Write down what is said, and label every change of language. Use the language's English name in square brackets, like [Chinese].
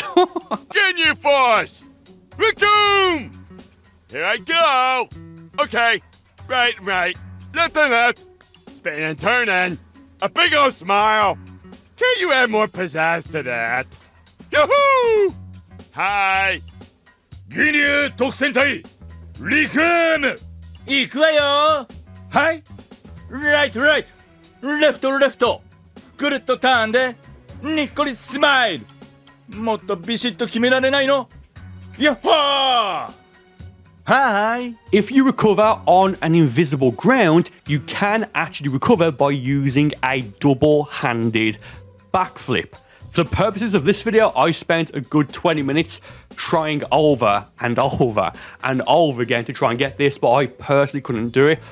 [English] Ginyu Force! Raccoon! Here I go! Okay, right, left and left, spin and turn and a big old smile. Can you add more pizzazz to that? Yahoo! Hi! [Japanese] Ginyu 特戦隊リクーム行くわよはい [English] Right Left [Japanese] ぐるっとターンでにっこりスマイルもっとビシッと決められないのやっほー [English] Hi! If you recover on an invisible ground, you can actually recover by using a double-handed backflip. For the purposes of this video, I spent a good 20 minutes trying over and over and over again to try and get this, but I personally couldn't do it.